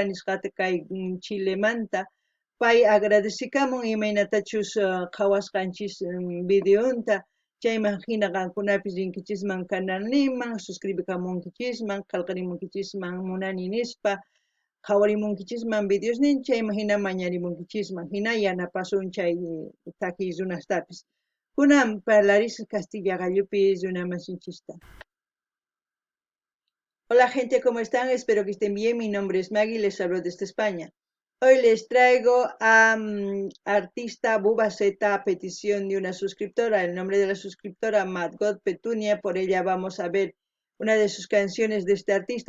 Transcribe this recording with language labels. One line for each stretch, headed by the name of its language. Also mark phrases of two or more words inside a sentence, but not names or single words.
Quechua: nisqata kay Chilemanta pay agradecikamun imaynatachus qhawasqanchis videonta chayman hina qankunapis rinkichisman canalninman suscribikamunkichisman qallqarimunkichisman munani nispa qhawarimunkichisman videosnin chayman hina mañarimunkichisman hina yanapasun chay takiy runastapis kunan parlarish Castilla gallupi runamasinchista
Spanish: Hola gente, ¿cómo están? Espero que estén bien. Mi nombre es Maggie, les hablo desde España. Hoy les traigo a artista Buba Zeta a petición de una suscriptora. El nombre de la suscriptora, Margot Petunia. Por ella vamos a ver una de sus canciones de este artista.